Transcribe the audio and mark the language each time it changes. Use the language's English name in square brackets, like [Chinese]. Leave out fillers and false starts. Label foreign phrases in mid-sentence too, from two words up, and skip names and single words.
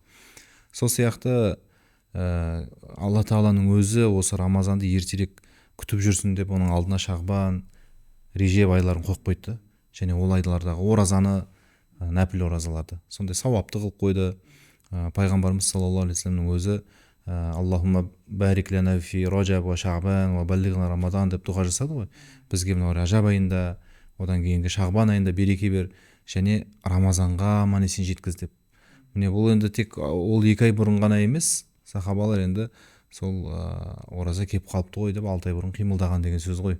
[Kazakh] Сол сияқты Алла Тағаланың өзі осы Рамазанды ертерек күтіп жүрсін деп оның алдына Шағбан, Режеп айларын қойып қойды, және ол айлардағы оразаны, нәпіл оразаларды сондай сауапты қылып қойды. Пайғамбарымыз [Arabic] صلى الله عليه وسلم [Kazakh] өзі [Arabic] اللهم بارك لنا في رجب وشعبان وبلغنا رمضان [Kazakh] деп дұға жасады ғой. Бізге мынау Ражаб айында, одан кейінгі Шағбан айында береке бер, және Рамазанға аман-есен жеткіз деп. Міне бұл енді тек ол 2 ай бұрын ғана емес, сахабалар енді сол ораза кеп қалыпты ғой деп 6 ай бұрын қимылдаған деген сөз ғой.